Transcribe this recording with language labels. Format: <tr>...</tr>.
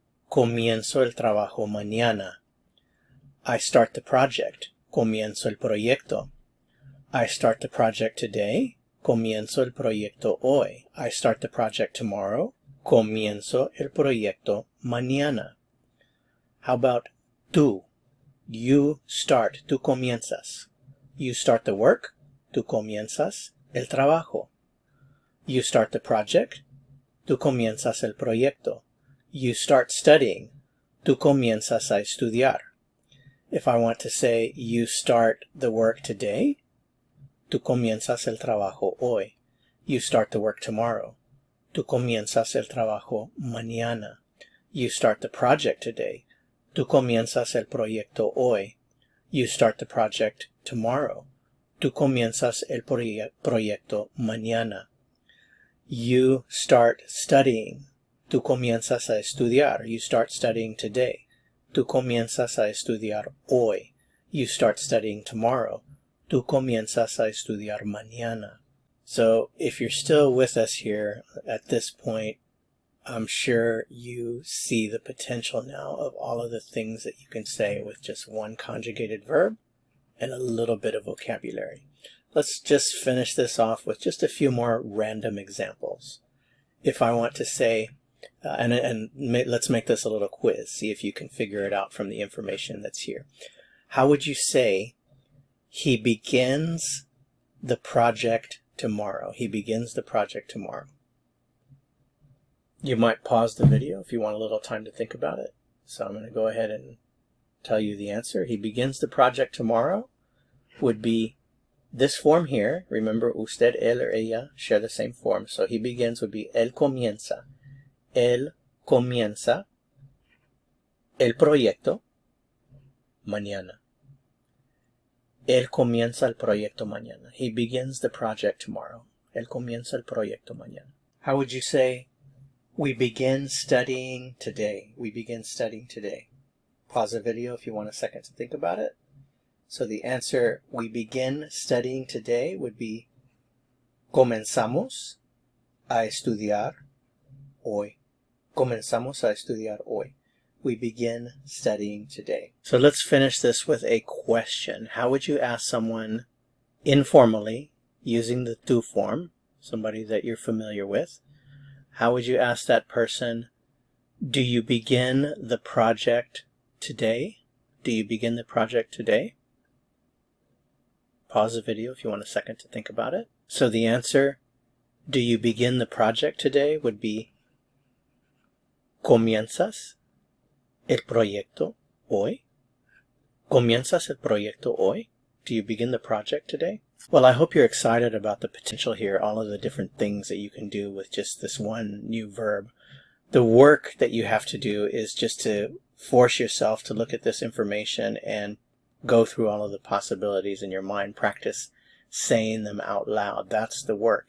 <es>Comienzo el trabajo mañana.</es> <en>I start the project.</en> <es>Comienzo el proyecto.</es> <en>I start the project today.</en> <es>Comienzo el proyecto hoy.</es> <en>I start the project tomorrow.</en> <es>Comienzo el proyecto mañana.</es> <en>How about tú? You start.</en> <es>Tú comienzas.</es> <en>You start the work.</en> <es>Tú comienzas el trabajo.</es> <en>You start the project,</en> <es>tú comienzas el proyecto.</es> <en>You start studying,</en> <es>tú comienzas a estudiar.</es> <en>If I want to say you start the work today,</en> <es>tú comienzas el trabajo hoy.</es> <en>You start the work tomorrow,</en> <es>tú comienzas el trabajo mañana.</es> <en>You start the project today,</en> <es>tú comienzas el proyecto hoy.</es> <en>You start the project tomorrow,</en> <es>tú comienzas el proyecto mañana.</es> <en>You start studying.</en> <es>Tú comienzas a estudiar.</es> <en>You start studying today.</en> <es>Tú comienzas a estudiar hoy.</es> <en>You start studying tomorrow.</en> <es>Tú comienzas a estudiar mañana.</es> <en>So if you're still with us here at this point, I'm sure you see the potential now of all of the things that you can say with just one conjugated verb and a little bit of vocabulary. Let's just finish this off with just a few more random examples. If I want to say, let's make this a little quiz, see if you can figure it out from the information that's here. How would you say, he begins the project tomorrow? He begins the project tomorrow. You might pause the video if you want a little time to think about it. So I'm going to go ahead and tell you the answer. He begins the project tomorrow would be this form here. Remember, usted, él, or ella share the same form. So he begins would be</en> <es>él comienza. Él comienza el proyecto mañana. Él comienza el proyecto mañana.</es> <en>He begins the project tomorrow.</en> <es>Él comienza el proyecto mañana.</es> <en>How would you say, we begin studying today? We begin studying today. Pause the video if you want a second to think about it. So the answer, we begin studying today, would be</en> <es>comenzamos a estudiar hoy. Comenzamos a estudiar hoy.</es> <en>we begin studying today. So let's finish this with a question. How would you ask someone informally, using the tú form, somebody that you're familiar with, how would you ask that person, do you begin the project today? Do you begin the project today? Pause the video if you want a second to think about it. So the answer, do you begin the project today, would be</en> <es>¿Comienzas el proyecto hoy? ¿Comienzas el proyecto hoy?</es> <en>Do you begin the project today? Well, I hope you're excited about the potential here, all of the different things that you can do with just this one new verb. The work that you have to do is just to force yourself to look at this information and go through all of the possibilities in your mind, practice saying them out loud. That's the work.</en>